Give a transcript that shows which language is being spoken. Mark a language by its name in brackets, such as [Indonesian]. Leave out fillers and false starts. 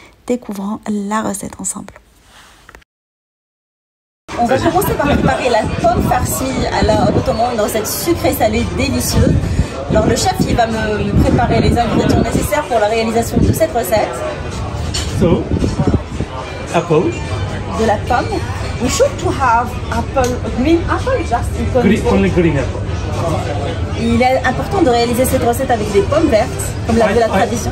[French] Découvrons la recette ensemble. On va commencer par préparer la pomme farcie à la ottomane, une recette sucrée salée délicieuse. Alors le chef il va me préparer les ingrédients nécessaires pour la réalisation de cette recette. [English] So, apple. [French] De la pomme. [English] We should to have apple, green apple, just Only green apple. [French] Il est important de réaliser cette recette avec des pommes vertes, comme la tradition.